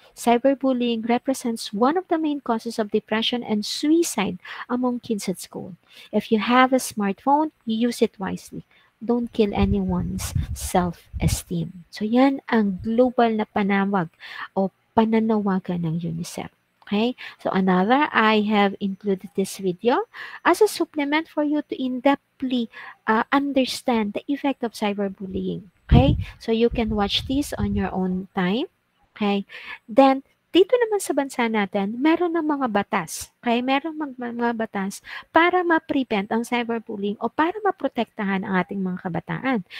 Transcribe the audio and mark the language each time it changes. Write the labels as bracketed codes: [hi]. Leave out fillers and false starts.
[en] Cyberbullying represents one of the main causes of depression and suicide among kids at school. If you have a smartphone, use it wisely. Don't kill anyone's self-esteem. [tl] So yan ang global na panawag o pananawagan ng UNICEF. [en] Okay, so another, I have included this video as a supplement for you to in-depthly understand the effect of cyberbullying. Okay, so you can watch this on your own time. [tl] Okay, then dito naman sa bansa natin, meron ng mga batas. Okay, meron mga batas para ma-prevent ang cyberbullying o para maprotektahan ang ating mga kabataan.